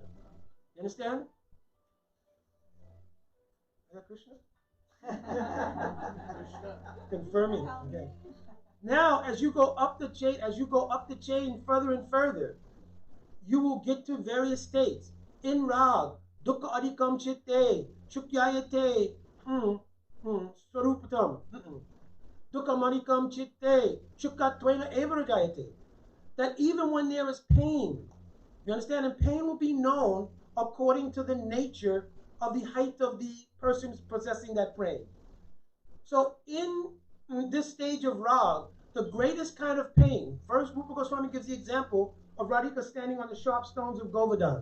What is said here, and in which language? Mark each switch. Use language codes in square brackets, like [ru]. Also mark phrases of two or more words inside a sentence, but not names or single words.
[en] You understand? Is that Krishna? Confirming. Okay. Now, as you go up the chain further and further, you will get to various states. In rag, [sa] dukkha adhikam chitte, shukyayate, swarupatam, dukkha manikam chitte, shukatvena evarajayate. [en] That even when there is pain, you understand, and pain will be known according to the nature of the height of the person possessing that prey. So in this stage of rag, the greatest kind of pain, first Rupa Goswami gives the example of Radhika standing on the sharp stones of Govardhan.